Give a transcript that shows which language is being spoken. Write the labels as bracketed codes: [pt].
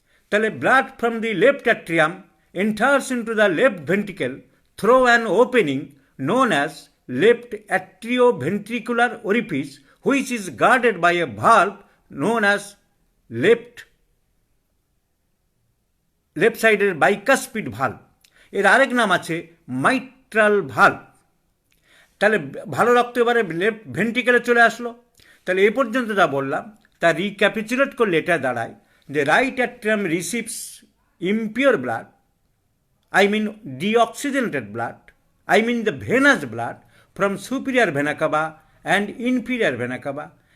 [en] তাহলে blood from the left atrium enters into the left ventricle through an opening known as left atrioventricular orifice, which is guarded by a valve known as left সাইডের bicuspid valve. [bn] এর আরেক নাম আছে mitral valve. তাহলে ভালো রক্ত এবারে left ভেন্ট্রিকেলে চলে আসলো। তাহলে এ পর্যন্ত যা বললাম তা রিক্যাপিচুলেট করলে এটা দাঁড়ায় যে [en] Right atrium receives impure blood, I mean deoxygenated blood, I mean the venous blood from superior vena cava and inferior vena cava.